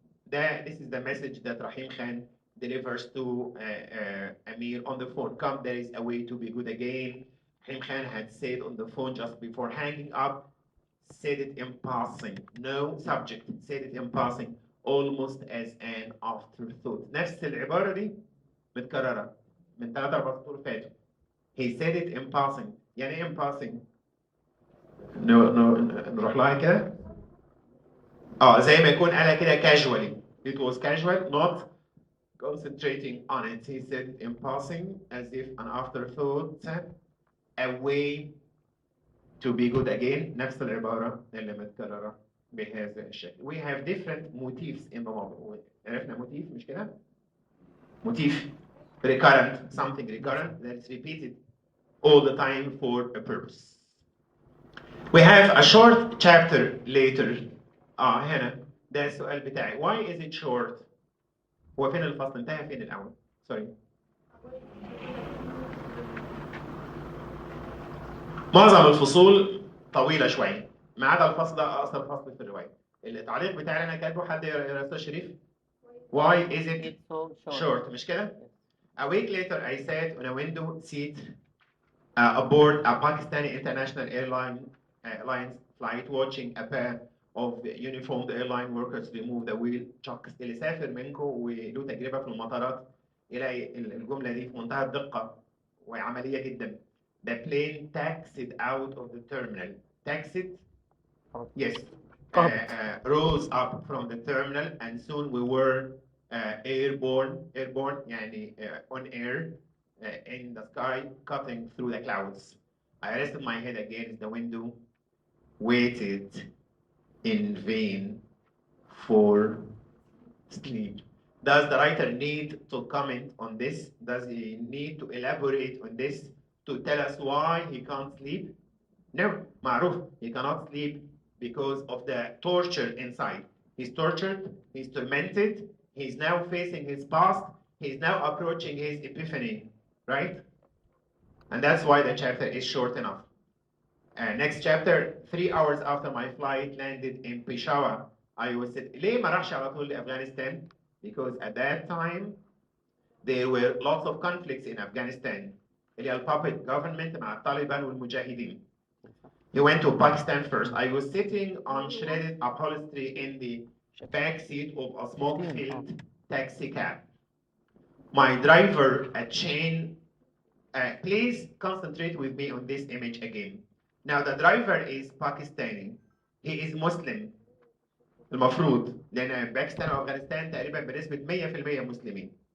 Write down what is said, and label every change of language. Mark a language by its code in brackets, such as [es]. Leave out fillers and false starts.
[en] This is the message that Rahim Khan delivers to Amir on the phone. Come, there is a way to be good again. Rahim Khan had said on the phone just before hanging up, said it in passing, no subject, said it in passing, almost as an afterthought. [ar] نفس العبارة دي متكررة من 3-4 سطور فاتوا. [en] He said it in passing. [ar] يعني ايه [en] in passing؟ [ar] نروح لها كده. زي ما يكون قالها كده casually. [en] It was casual, not concentrating on it. He said in passing as if an afterthought, a way to be good again. [ar] نفس العبارة اللي متكررة بهذا الشكل. [en] We have different motifs in the novel. [ar] عرفنا [en] motif [ar] مش كده؟ [en] motif recurrent, something recurrent that's repeated all the time for a purpose. We have a short chapter later. [ar] هنا ده السؤال بتاعي. [en] Why is it short؟ [ar] هو فين الفصل؟ انتهى فين الأول؟ [en] Sorry. [ar] معظم الفصول طويلة شوية ما عدا الفصل ده أقصر فصل في الرواية. التعليق بتاعي أنا كاتبه حد يا أستاذ شريف. [en] Why is it short؟ [ar] مش كده؟ [en] A week later I sat on a window seat aboard a Pakistani international airlines flight watching a pair of uniformed airline workers remove the wheel chucks. [ar] اللي سافر منكم وله تجربة في المطارات يلاقي الجملة دي في منتهى الدقة وعملية جدا. [en] The plane taxied out of the terminal. Taxied? Yes. Rose up from the terminal and soon we were airborne [ar] يعني [en] on air in the sky cutting through the clouds. I rested my head against the window, waited in vain for sleep. Does the writer need to comment on this? Does he need to elaborate on this to tell us why he can't sleep? No, [ar] معروف, [en] he cannot sleep because of the torture inside. He's tortured, he's tormented, he's now facing his past, he's now approaching his epiphany, right? And that's why the chapter is short enough. Next chapter, 3 hours after my flight landed in Peshawar, I was said, [ar] ليه ما راحش على طول لأفغانستان? [en] Because at that time, there were lots of conflicts in Afghanistan. [ar] اللي هي ال [en] puppet government [ar] مع الطالبان والمجاهدين. [en] He went to Pakistan first. I was sitting on shredded upholstery in the back seat of a smoke-filled taxi cab. My driver, a chain. Please concentrate with me on this image again. Now the driver is Pakistani. He is Muslim. [ar] المفروض لأن باكستان وأفغانستان تقريبا بنسبة 100% مسلمين.